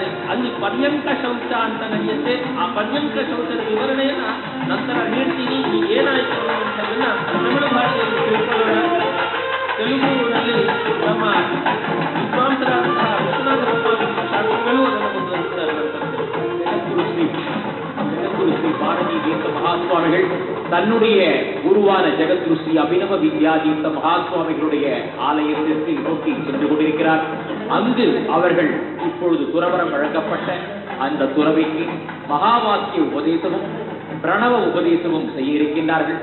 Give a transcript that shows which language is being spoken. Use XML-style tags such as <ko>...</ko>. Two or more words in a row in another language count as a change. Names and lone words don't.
<kn>ಅಲ್ಲಿ ಪರ್ಯಂಕ ಶೌಚ ಅಂತ ನಡೆಯುತ್ತೆ. ಆ ಪರ್ಯಂಕ ಶೌಚದ ವಿವರಣೆಯನ್ನ ನಂತರ ನೀಡ್ತೀನಿ. ಈ ಏನಾಯಿತು ಅನ್ನುವಂಥದ್ದನ್ನ ತಮಿಳು ಭಾಷೆಯಲ್ಲಿ ತಿಳ್ಕೊಳ್ಳೋಣ. ತೆಲುಗುನಲ್ಲಿ ನಮ್ಮ ವಿದ್ವಾಂಸರಾದಂತಹ ವಿಶ್ವನಾಥ ಶಾಸ್ತ್ರಿಗಳು ಅದನ್ನು ಮುಂದುವರಿಸ್ತಾರೆ.</kn> <ta>ஜெகத்குரு ஸ்ரீ பாரதி தீர்த்த மகாசுவாமிகள் தன்னுடைய குருவான ஜெகத்குரு ஸ்ரீ அபினவ வித்யாதீர்த்த மகாசுவாமிகளுடைய ஆலயத்திற்கு நோக்கி சென்று கொண்டிருக்கிறார். அங்கு அவர்கள் இப்பொழுது துறவரம் வழங்கப்பட்ட அந்த துறவிக்கு மகாவாக்கிய உபதேசமும் பிரணவ உபதேசமும் செய்ய இருக்கின்றார்கள்.</ta>